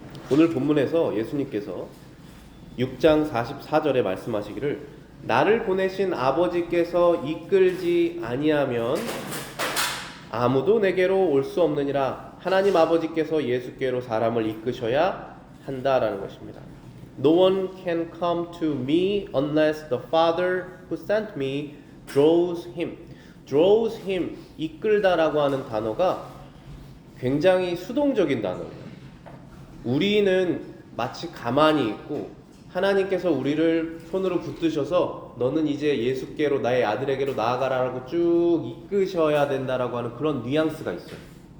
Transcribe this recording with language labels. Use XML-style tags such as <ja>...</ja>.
<ko>오늘 본문에서 예수님께서 6장 44절에 말씀하시기를 나를 보내신 아버지께서 이끌지 아니하면 아무도 내게로 올 수 없느니라. 하나님 아버지께서 예수께로 사람을 이끄셔야 한다라는 것입니다.</ko> <en>No one can come to me unless the Father who sent me draws him. draws him,</en> <ko>이끌다라고 하는 단어가 굉장히 수동적인 단어예요. 우리는 마치 가만히 있고 하나님께서 우리를 손으로 붙드셔서 너는 이제 예수께로 나의 아들에게로 나아가라라고 쭉 이끄셔야 된다라고 하는 그런 뉘앙스가 있어요.</ko>